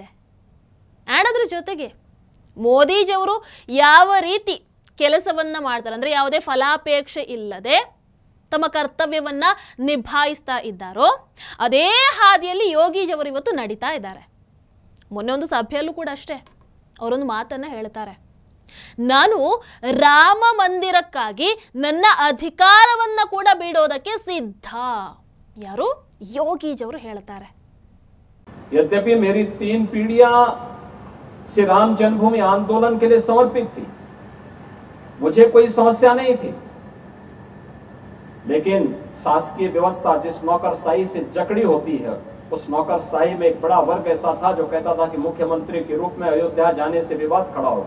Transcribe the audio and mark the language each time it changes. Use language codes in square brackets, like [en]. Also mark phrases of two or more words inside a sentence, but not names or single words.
[kn] ಆ್ಯಂಡ್ ಅದ್ರ ಜೊತೆಗೆ ಮೋದಿಜಿ ಅವರು ಯಾವ ರೀತಿ ಕೆಲಸವನ್ನ ಮಾಡ್ತಾರೆ ಅಂದ್ರೆ ಯಾವುದೇ ಫಲಾಪೇಕ್ಷೆ ಇಲ್ಲದೆ ತಮ್ಮ ಕರ್ತವ್ಯವನ್ನ ನಿಭಾಯಿಸ್ತಾ ಇದ್ದಾರೋ ಅದೇ ಹಾದಿಯಲ್ಲಿ ಯೋಗಿಜಿ ಅವರು ಇವತ್ತು ನಡೀತಾ ಇದ್ದಾರೆ. ಮೊನ್ನೆ ಒಂದು ಸಭೆಯಲ್ಲೂ ಕೂಡ ಅಷ್ಟೇ ಅವರೊಂದು ಮಾತನ್ನ ಹೇಳ್ತಾರೆ, ನಾನು ರಾಮ ಮಂದಿರಕ್ಕಾಗಿ ನನ್ನ ಅಧಿಕಾರವನ್ನ ಕೂಡ ಬಿಡೋದಕ್ಕೆ ಸಿದ್ಧ. ಯಾರು? ಯೋಗಿಜಿ ಅವರು ಹೇಳ್ತಾರೆ. [hi] यद्यपि मेरी 3 पीढ़ियां श्री राम जन्मभूमि आंदोलन के लिए समर्पित थी, मुझे कोई समस्या नहीं थी, लेकिन शासकीय व्यवस्था जिस नौकरशाही से जकड़ी होती है, उस नौकरशाही में एक बड़ा वर्ग ऐसा था जो कहता था कि मुख्यमंत्री के रूप में अयोध्या जाने से विवाद खड़ा होगा.